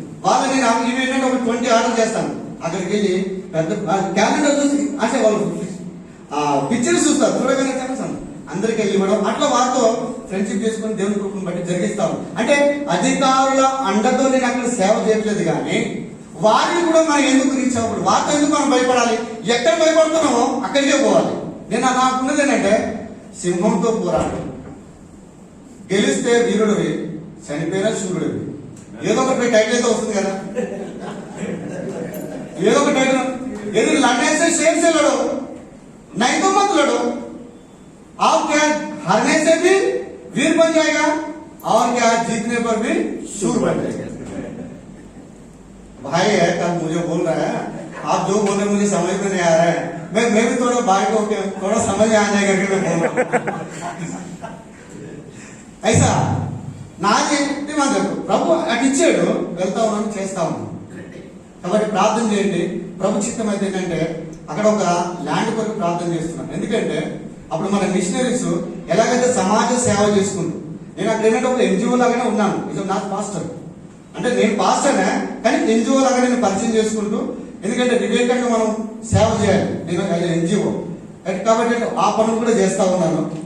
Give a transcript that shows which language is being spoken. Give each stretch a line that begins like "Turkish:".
Telugu: వాళ్ళని నేను ఇవి ఏంటంటే ఒక 20 ఆర్డర్ చేస్తాను, అక్కడికి వెళ్ళి పెద్ద క్యాలెండర్ చూసి అంటే వాళ్ళు పిక్చర్స్ చూస్తారు, చూడగానే తెలుస్తాను అందరికి వెళ్ళి ఇవ్వడం, అట్లా వారితో ఫ్రెండ్షిప్ చేసుకుని దేవుని కృపను బట్టి జరిగిస్తాం। అంటే అధికారుల అండతో నేను అక్కడ సేవ చేయట్లేదు, కానీ వారిని కూడా మనం ఎందుకు రీచ్ అవ్వకూడదు, వారితో ఎందుకు మనం భయపడాలి, ఎక్కడ భయపడుతున్నామో అక్కడికే పోవాలి। నేను నాకున్నది ఏంటంటే సింహంతో పోరాడు, గెలిస్తే వీరుడివి, చనిపోయినా శూరుడివి, ఏదో ఒక టైటిల్
Hindi: అయితే వస్తుంది కదా, ఏదో ఒక టైటిల్, यदि लड़ने से शेर से लड़ो नहीं तो मत लड़ो, आप क्या हारने से भी वीर बन जाएगा और क्या जीतने पर भी शूर बन जाएगा। भाई है कल मुझे बोल रहा है, आप जो बोल रहे मुझे समझ में नहीं आ रहा है, मैं भी थोड़ा भाई को थोड़ा समझ में आ जाएगा कि मैं बोल रहा हूं ऐसा
Telugu: నాది మాకు ప్రభు అటు ఇచ్చాడు, వెళ్తా ఉన్నాను చేస్తా ఉన్నాను। కాబట్టి ప్రార్థన చేయండి, ప్రభు చిత్తం అయితే ఏంటంటే అక్కడ ఒక ల్యాండ్ కొరకు ప్రార్థన చేస్తున్నాను, ఎందుకంటే అప్పుడు మన మిషనరీస్ ఎలాగైతే సమాజ సేవ చేసుకుంటూ, నేను అక్కడ ఏంటంటే ఒక ఎన్జిఓ లాగానే ఉన్నాను, ఇది నాకు పాస్టర్, అంటే నేను పాస్టర్నే కానీ ఎన్జిఓ లాగా నేను పరిచయం చేసుకుంటూ, ఎందుకంటే వివేకంగా మనం సేవ చేయాలి, నేను ఎన్జిఓ కాబట్టి ఆ పనులు కూడా చేస్తా ఉన్నాను।